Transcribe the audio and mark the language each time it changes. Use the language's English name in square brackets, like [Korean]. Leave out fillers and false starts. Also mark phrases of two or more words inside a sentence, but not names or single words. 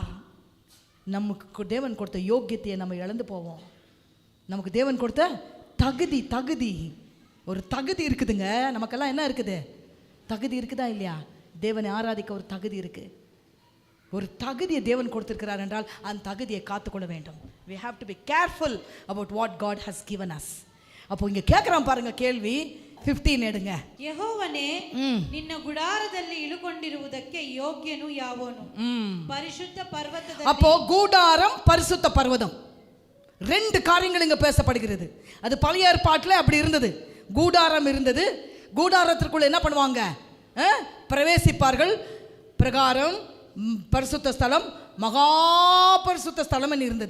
[Tamil] நமக்கு தேவன் கொடுத்த யோக்கியத்தையை நம்ம இழந்து போவோம். நமக்கு தேவன் கொடுத்த தகுதி ஒரு தகுதி இருக்குதுங்க. நமக்கெல்லாம் என்ன இருக்குது? தகுதி இருக்குதா இல்லையா? தேவனை ஆராதிக்க ஒரு தகுதி இருக்குது. ஒரு தகுதியை தேவன் கொடுத்திருக்கிறார் என்றால் அந்த தகுதியை காத்துக்கொள்ள வேண்டும். [English] we have to be careful about what God has given us. [Tamil] அப்போ இங்க கேட்குறான் பாருங்க கேள்வி 15 எடுங்க. [Kannada] ಯೆಹೋವನೇ, ನಿನ್ನ ಗುಡಾರದಲ್ಲಿ ಇಳುಕೊಂಡಿರುವುದಕ್ಕೆ ಯೋಗ್ಯನು ಯಾವನು? ಪರಿಶುದ್ಧ ಪರ್ವತದಲ್ಲಿ. [Tamil] அப்போ கூடாரம், பரிசுத்த பர்வதம், ரெண்டு காரியங்கள் இங்க பேசப்படுகிறது. அது பழைய ஏற்பாட்டில் அப்படி இருந்தது. கூடாரம் இருந்தது. கூடாரத்திற்குள்ள என்ன பண்ணுவாங்க? பிரவேசிப்பார்கள். பிரகாரம், பரிசுத்த ஸ்தலம், மகா பரிசுத்த ஸ்தலம் இருந்தது.